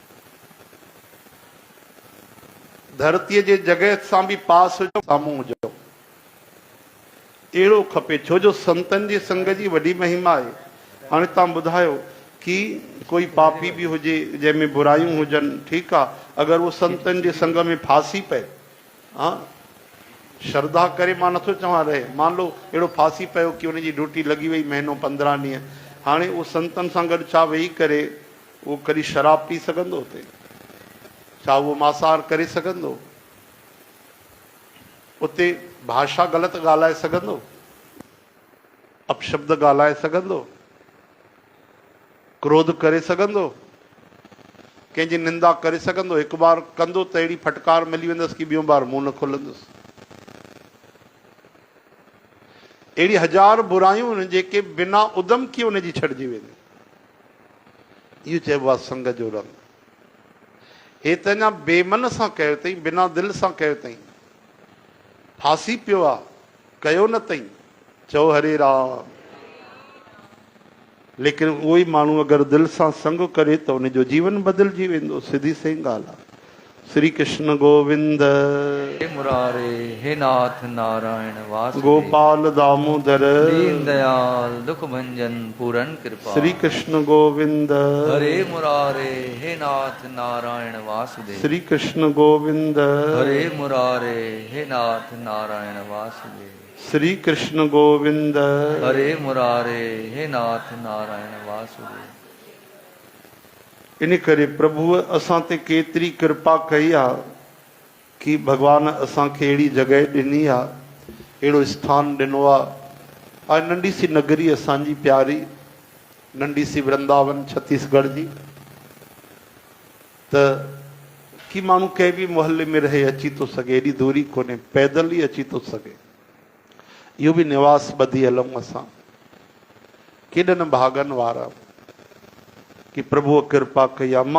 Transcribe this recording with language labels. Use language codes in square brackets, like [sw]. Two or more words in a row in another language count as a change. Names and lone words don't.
[sd] धरतीअ जे जॻह सां बि पास हुजो, साम्हूं हुजो, अहिड़ो खपे। छो जो संतनि जे संग जी वॾी महिमा आहे। हाणे तव्हां ॿुधायो कि कोई पापी बि हुजे जंहिंमें बुरायूं हुजनि, ठीकु आहे, अगरि उहो संतनि जे संग में फासी पए, हा, श्रद्धा करे मां नथो चवां रहे, [hi] मान लो [sd] अहिड़ो फासी पियो कि उनजी ड्यूटी लॻी वई महीनो 15 ॾींहं, हाणे उहो संतनि सां गॾु छा वेही करे उहो कॾहिं शराब पी सघंदो हुते? छा उहो मांसाहार करे सघंदो? उते भाषा ग़लति ॻाल्हाए सघंदो? अपशब्द ॻाल्हाए सघंदो? क्रोध करे सघंदो? कंहिंजी निंदा करे सघंदो? हिकु बार कंदो त अहिड़ी फटकार मिली वेंदसि कि ॿियों बार मुंहुं न खोलंदुसि। अहिड़ी 1000 बुरायूं आहिनि जेके बिना उदम किए उनजी छॾिजी वेंदी। इहो चइबो आहे संग जो रंग। हे त अञा बेमन सां कयो अथई, बिना दिलि सां कयो अथई, फासी पियो आहे, कयो न अथई, चओ हरे राम। लेकिन उहो ई माण्हू अगरि दिलि सां संग करे त उनजो जीवन बदिलजी वेंदो। सिधी सही ॻाल्हि आहे। श्री कृष्ण गोविंद, हे मुरारे, हे नाथ नारायण वासुदेव, गोपाल दामोदर, [hi] दीन दयाल दुख भंजन पूरन कृपा। [sd] श्री कृष्ण गोविंद, हरे मुरारे, हे नाथ नारायण वासुदेव, श्री कृष्ण गोविंद, हरे मुरारे, हे नाथ नारायण वासुदेव, श्री कृष्ण गोविंद, हरे मुरारे, हे नाथ नारायण वासुदेव। इन करे प्रभुअ असां ते केतिरी कृपा कई आहे कि भगवान असांखे अहिड़ी जॻह ॾिनी आहे, अहिड़ो स्थान ॾिनो आहे। ऐं नंढी सी नगरी असांजी प्यारी, नंढी सी वृंदावन छत्तीसगढ़ जी, त कि माण्हू कंहिं बि मोहल्ले में रहे अची थो सघे, एॾी दूरी कोन्हे, पैदल ई अची थो सघे। इहो बि निवास ॿधी हलूं असां। केॾनि भागनि वारा कि प्रभुअ कृपा कई आहे।